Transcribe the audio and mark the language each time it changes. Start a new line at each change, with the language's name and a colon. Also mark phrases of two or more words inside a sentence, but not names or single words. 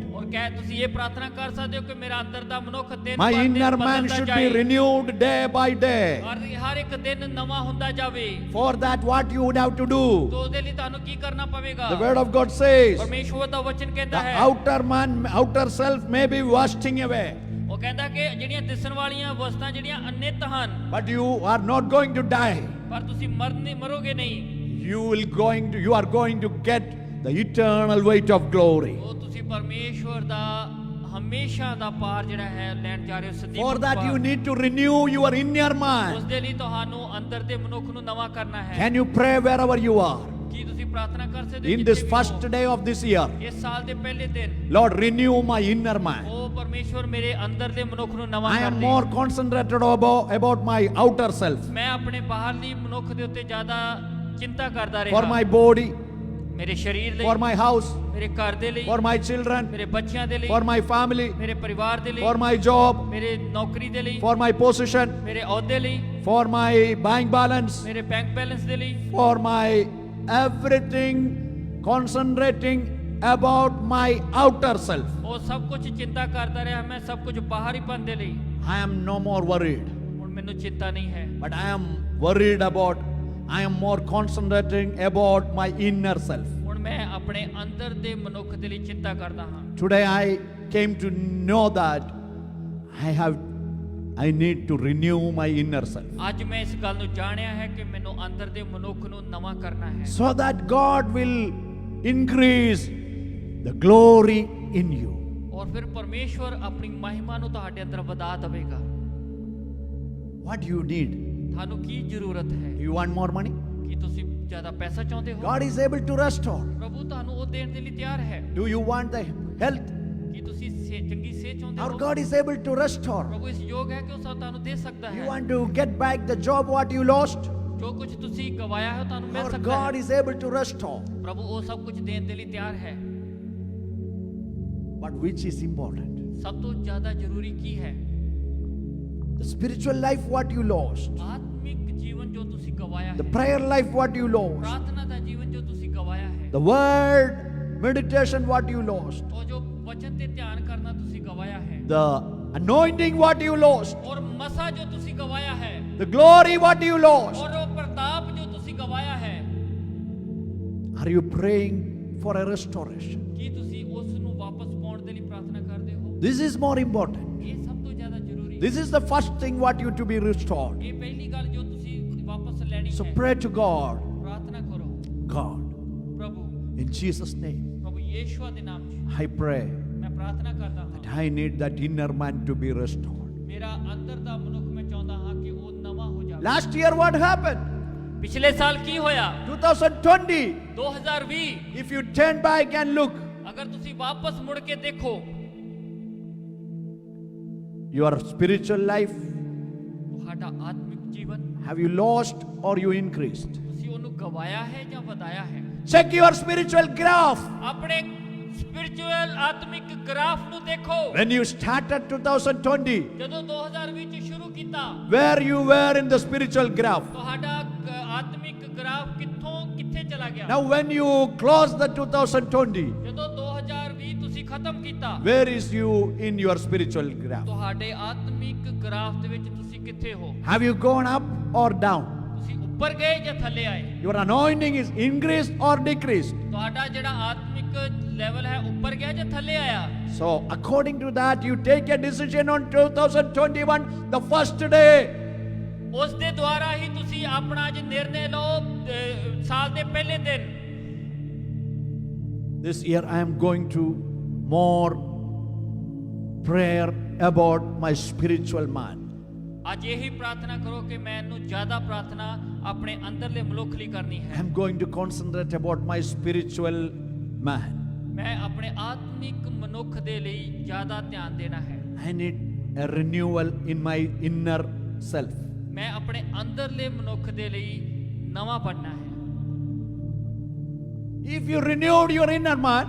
Punjabi: ਔਰ ਕਹਿ ਤੁਸੀਂ ਇਹ ਪ੍ਰਾਰਥਨਾ ਕਰ ਸਕਦੇ ਹੋ ਕਿ ਮੇਰਾ ਅੰਦਰ ਦਾ ਮਨੁੱਖ ਦਿਨ
English: My
Punjabi: ਪਰ ਦਿਨ
English: inner man
Punjabi: ਬਦਲਦਾ
English: should be
Punjabi: ਜਾਏ,
English: renewed day by day.
Punjabi: ਔਰ ਹਰ ਇੱਕ ਦਿਨ ਨਵਾਂ ਹੁੰਦਾ ਜਾਵੇ।
English: For that, what you would have to do?
Punjabi: ਤੋ ਉਹਦੇ ਲਈ ਤੁਹਾਨੂੰ ਕੀ ਕਰਨਾ ਪਵੇਗਾ?
English: The word of God says,
Punjabi: ਪਰਮੇਸ਼ਵਰ ਦਾ ਵਚਨ ਕਹਿੰਦਾ
English: the
Punjabi: ਹੈ,
English: outer man, outer self may be wasting away,
Punjabi: ਉਹ ਕਹਿੰਦਾ ਕਿ ਜਿਹੜੀਆਂ ਦਿਸਣ ਵਾਲੀਆਂ ਵਸਤਾਂ ਜਿਹੜੀਆਂ ਅਨਿਤ ਹਨ,
English: but you are not going to die.
Punjabi: ਪਰ ਤੁਸੀਂ ਮਰੋਗੇ ਨਹੀਂ।
English: You are going to get the eternal weight of glory.
Punjabi: ਉਹ ਤੁਸੀਂ ਪਰਮੇਸ਼ਵਰ ਦਾ ਹਮੇਸ਼ਾ ਦਾ ਪਾਰ ਜਿਹੜਾ ਹੈ ਲੈਣ ਜਾ ਰਹੇ ਹੋ। ਸਦੀਵ
English: For that, you
Punjabi: ਪਾਰ।
English: need to renew your inner
Punjabi: ਉਸ
English: man.
Punjabi: ਦੇ ਲਈ ਤੁਹਾਨੂੰ ਅੰਦਰ ਦੇ ਮਨੁੱਖ ਨੂੰ ਨਵਾਂ ਕਰਨਾ ਹੈ।
English: Can you pray wherever you are?
Punjabi: ਕੀ ਤੁਸੀਂ ਪ੍ਰਾਰਥਨਾ ਕਰ ਸਕਦੇ ਹੋ
English: In
Punjabi: ਜਿੱਥੇ
English: this
Punjabi: ਵੀ
English: first
Punjabi: ਹੋ?
English: day of this year,
Punjabi: ਇਸ ਸਾਲ ਦੇ ਪਹਿਲੇ ਦਿਨ,
English: Lord, renew my inner man.
Punjabi: ਉਹ ਪਰਮੇਸ਼ਵਰ ਮੇਰੇ ਅੰਦਰ ਦੇ ਮਨੁੱਖ ਨੂੰ ਨਵਾਂ
English: I
Punjabi: ਕਰ
English: am
Punjabi: ਦੇ।
English: more concentrated about my outer self,
Punjabi: ਮੈਂ ਆਪਣੇ ਬਾਹਰਲੀ ਮਨੁੱਖ ਦੇ ਉੱਤੇ ਜ਼ਿਆਦਾ ਚਿੰਤਾ ਕਰਦਾ
English: for
Punjabi: ਰਿਹਾ।
English: my body,
Punjabi: ਮੇਰੇ ਸਰੀਰ ਲਈ,
English: for my house,
Punjabi: ਮੇਰੇ ਘਰ ਦੇ ਲਈ,
English: for my children,
Punjabi: ਮੇਰੇ ਬੱਚਿਆਂ ਦੇ ਲਈ,
English: for my family,
Punjabi: ਮੇਰੇ ਪਰਿਵਾਰ ਦੇ ਲਈ,
English: for my job,
Punjabi: ਮੇਰੇ ਨੌਕਰੀ ਦੇ ਲਈ,
English: for my position,
Punjabi: ਮੇਰੇ ਅਹੁਦੇ ਲਈ,
English: for my bank balance,
Punjabi: ਮੇਰੇ
English: bank balance
Punjabi: ਦੇ ਲਈ,
English: for my everything, concentrating about my outer self.
Punjabi: ਉਹ ਸਭ ਕੁਝ ਚਿੰਤਾ ਕਰਦਾ ਰਿਹਾ ਮੈਂ, ਸਭ ਕੁਝ ਬਾਹਰੀਪਨ ਦੇ ਲਈ।
English: I am no more worried,
Punjabi: ਹੁਣ ਮੈਨੂੰ ਚਿੰਤਾ ਨਹੀਂ ਹੈ,
English: but I am more concentrating about my inner self.
Punjabi: ਹੁਣ ਮੈਂ ਆਪਣੇ ਅੰਦਰ ਦੇ ਮਨੁੱਖ ਦੇ ਲਈ ਚਿੰਤਾ ਕਰਦਾ ਹਾਂ।
English: Today I came to know that I need to renew my inner self,
Punjabi: ਅੱਜ ਮੈਂ ਇਸ ਗੱਲ ਨੂੰ ਜਾਣਿਆ ਹੈ ਕਿ ਮੈਨੂੰ ਅੰਦਰ ਦੇ ਮਨੁੱਖ ਨੂੰ ਨਵਾਂ ਕਰਨਾ ਹੈ,
English: so that God will increase the glory in you.
Punjabi: ਔਰ ਫਿਰ ਪਰਮੇਸ਼ਵਰ ਆਪਣੀ ਮਹਿਮਾ ਨੂੰ ਤੁਹਾਡੇ ਅੰਦਰ ਵਧਾ ਦੇਵੇਗਾ।
English: What do you need?
Punjabi: ਤੁਹਾਨੂੰ ਕੀ ਜ਼ਰੂਰਤ ਹੈ?
English: You want more money?
Punjabi: ਕੀ ਤੁਸੀਂ ਜ਼ਿਆਦਾ ਪੈਸਾ ਚਾਹੁੰਦੇ ਹੋ?
English: God is able to restore.
Punjabi: ਪ੍ਰਭੂ ਤੁਹਾਨੂੰ ਉਹ ਦੇਣ ਦੇ ਲਈ ਤਿਆਰ ਹੈ।
English: Do you want the health?
Punjabi: ਕੀ ਤੁਸੀਂ ਚੰਗੀ ਸਿਹਤ ਚਾਹੁੰਦੇ
English: Our
Punjabi: ਹੋ?
English: God is able to restore.
Punjabi: ਪ੍ਰਭੂ ਇਸ ਯੋਗ ਹੈ ਕਿ ਉਹ ਤੁਹਾਨੂੰ ਦੇ ਸਕਦਾ
English: You
Punjabi: ਹੈ।
English: want to get back the job what you lost?
Punjabi: ਜੋ ਕੁਝ ਤੁਸੀਂ ਗਵਾਇਆ ਹੈ ਉਹ ਤੁਹਾਨੂੰ ਮਿਲ
English: Our
Punjabi: ਸਕਦਾ
English: God
Punjabi: ਹੈ।
English: is able to restore.
Punjabi: ਪ੍ਰਭੂ ਉਹ ਸਭ ਕੁਝ ਦੇਣ ਦੇ ਲਈ ਤਿਆਰ ਹੈ।
English: But which is important?
Punjabi: ਸਭ ਤੋਂ ਜ਼ਿਆਦਾ ਜ਼ਰੂਰੀ ਕੀ ਹੈ?
English: The spiritual life what you lost.
Punjabi: ਆਤਮਿਕ ਜੀਵਨ ਜੋ ਤੁਸੀਂ ਗਵਾਇਆ
English: The
Punjabi: ਹੈ,
English: prayer life what you lost.
Punjabi: ਪ੍ਰਾਰਥਨਾ ਦਾ ਜੀਵਨ ਜੋ ਤੁਸੀਂ ਗਵਾਇਆ ਹੈ,
English: The word meditation what you lost.
Punjabi: ਉਹ ਜੋ ਵਚਨ ਤੇ ਧਿਆਨ ਕਰਨਾ ਤੁਸੀਂ ਗਵਾਇਆ ਹੈ,
English: The anointing what you lost.
Punjabi: ਔਰ ਮਸਾ ਜੋ ਤੁਸੀਂ ਗਵਾਇਆ ਹੈ,
English: The glory what you lost.
Punjabi: ਔਰ ਉਹ ਪ੍ਰਤਾਪ ਜੋ ਤੁਸੀਂ ਗਵਾਇਆ ਹੈ,
English: Are you praying for a restoration?
Punjabi: ਕੀ ਤੁਸੀਂ ਉਸ ਨੂੰ ਵਾਪਸ ਪਾਉਣ ਦੇ ਲਈ ਪ੍ਰਾਰਥਨਾ ਕਰਦੇ ਹੋ?
English: This is more important.
Punjabi: ਇਹ ਸਭ ਤੋਂ ਜ਼ਿਆਦਾ ਜ਼ਰੂਰੀ ਹੈ।
English: This is the first thing what you to be restored.
Punjabi: ਇਹ ਪਹਿਲੀ ਗੱਲ ਜੋ ਤੁਸੀਂ ਵਾਪਸ ਲੈਣੀ
English: So
Punjabi: ਹੈ।
English: pray to God.
Punjabi: ਪ੍ਰਾਰਥਨਾ ਕਰੋ,
English: God,
Punjabi: ਪ੍ਰਭੂ,
English: in Jesus' name,
Punjabi: ਪ੍ਰਭੂ ਯੇਸ਼ੂਆ ਦੇ ਨਾਮ 'ਚ
English: I pray
Punjabi: ਮੈਂ ਪ੍ਰਾਰਥਨਾ ਕਰਦਾ
English: that
Punjabi: ਹਾਂ।
English: I need that inner man to be restored.
Punjabi: ਮੇਰਾ ਅੰਦਰ ਦਾ ਮਨੁੱਖ ਮੈਂ ਚਾਹੁੰਦਾ ਹਾਂ ਕਿ ਉਹ ਨਵਾਂ ਹੋ ਜਾਵੇ।
English: Last year what happened?
Punjabi: ਪਿਛਲੇ ਸਾਲ ਕੀ ਹੋਇਆ?
English: 2020.
Punjabi: 2020
English: If you turn back and look,
Punjabi: ਅਗਰ ਤੁਸੀਂ ਵਾਪਸ ਮੁੜ ਕੇ ਦੇਖੋ,
English: your spiritual life,
Punjabi: ਤੁਹਾਡਾ ਆਤਮਿਕ ਜੀਵਨ
English: have you lost or you increased?
Punjabi: ਤੁਸੀਂ ਉਹਨੂੰ ਗਵਾਇਆ ਹੈ ਜਾਂ ਵਧਾਇਆ ਹੈ?
English: Check your spiritual graph.
Punjabi: ਆਪਣੇ ਸਪਿਰਚੁਅਲ ਆਤਮਿਕ ਗ੍ਰਾਫ ਨੂੰ ਦੇਖੋ।
English: When you started 2020,
Punjabi: ਜਦੋਂ 2020 ਚ ਸ਼ੁਰੂ ਕੀਤਾ,
English: where you were in the spiritual graph.
Punjabi: ਤੁਹਾਡਾ ਆਤਮਿਕ ਗ੍ਰਾਫ ਕਿੱਥੇ ਚਲਾ ਗਿਆ?
English: Now when you close the 2020,
Punjabi: ਜਦੋਂ 2020 ਤੁਸੀਂ ਖਤਮ ਕੀਤਾ,
English: where is you in your spiritual graph?
Punjabi: ਤੁਹਾਡੇ ਆਤਮਿਕ ਗ੍ਰਾਫ ਦੇ ਵਿੱਚ ਤੁਸੀਂ ਕਿੱਥੇ ਹੋ?
English: Have you gone up or down?
Punjabi: ਤੁਸੀਂ ਉੱਪਰ ਗਏ ਜਾਂ ਥੱਲੇ ਆਏ?
English: Your anointing is increased or decreased?
Punjabi: ਤੁਹਾਡਾ ਜਿਹੜਾ ਆਤਮਿਕ ਲੈਵਲ ਹੈ ਉੱਪਰ ਗਿਆ ਜਾਂ ਥੱਲੇ ਆਇਆ?
English: So according to that, you take a decision on 2021, the first day.
Punjabi: ਉਸ ਦੇ ਦੁਆਰਾ ਹੀ ਤੁਸੀਂ ਆਪਣਾ ਅੱਜ ਨਿਰਣੇ ਲਓ। ਸਾਲ ਦੇ ਪਹਿਲੇ ਦਿਨ,
English: This year I am going to more prayer about my spiritual man.
Punjabi: ਅੱਜ ਇਹੀ ਪ੍ਰਾਰਥਨਾ ਕਰੋ ਕਿ ਮੈਨੂੰ ਜ਼ਿਆਦਾ ਪ੍ਰਾਰਥਨਾ ਆਪਣੇ ਅੰਦਰਲੇ ਮਨੁੱਖ ਲਈ ਕਰਨੀ ਹੈ।
English: I'm going to concentrate about my spiritual man.
Punjabi: ਮੈਂ ਆਪਣੇ ਆਤਮਿਕ ਮਨੁੱਖ ਦੇ ਲਈ ਜ਼ਿਆਦਾ ਧਿਆਨ ਦੇਣਾ ਹੈ।
English: I need a renewal in my inner self.
Punjabi: ਮੈਂ ਆਪਣੇ ਅੰਦਰਲੇ ਮਨੁੱਖ ਦੇ ਲਈ ਨਵਾਂ ਬਣਨਾ ਹੈ।
English: If you renewed your inner man,